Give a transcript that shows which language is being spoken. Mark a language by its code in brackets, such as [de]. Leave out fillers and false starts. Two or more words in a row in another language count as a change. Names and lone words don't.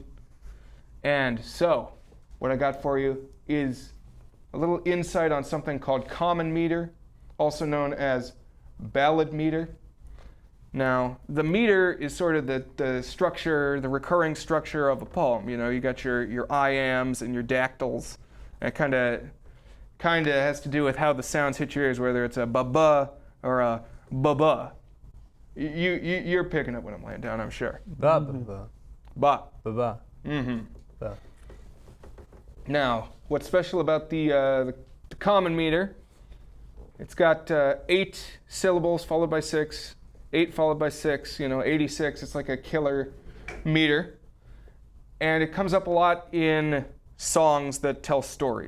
[en] And so, what I got for you is a little insight on something called common meter, also known as ballad meter. Now, the meter is sort of the structure, the recurring structure of a poem. You know, you got your iambs and your dactyls. And it kind of has to do with how the sounds hit your ears, whether it's a ba-ba or a ba-ba. You're picking up what I'm laying down, I'm sure. Ba ba ba. Ba. Ba ba. Mm-hmm. Ba. Now, what's special about the common meter? It's got 8 syllables followed by 6. 8 followed by 6, 86. It's like a killer meter. And it comes up a lot in songs that tell stories.